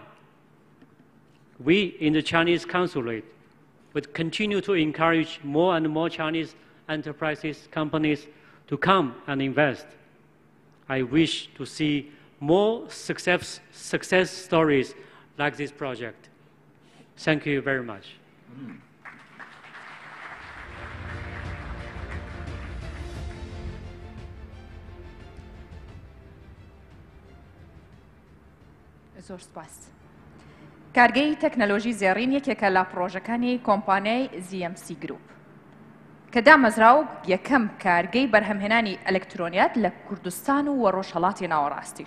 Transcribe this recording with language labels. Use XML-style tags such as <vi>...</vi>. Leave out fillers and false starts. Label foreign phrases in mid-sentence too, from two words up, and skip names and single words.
<en>We in the Chinese consulate would continue to encourage more and more Chinese enterprises, companies to come and invest. I wish to see more success stories like this project. Thank you very much.</en> <ckb>زۆر سپاس. کارگەی تەکنەلۆژی زێڕین یەکێکە لە پرۆژەکانی کۆمپانیای ZMC Group کە دامەزراو یەکەم کارگەی بەرهەمهێنانی ئەلکترۆنیات لە کوردستان و وەڕۆژهەڵاتی ناوەڕاستیش.</ckb>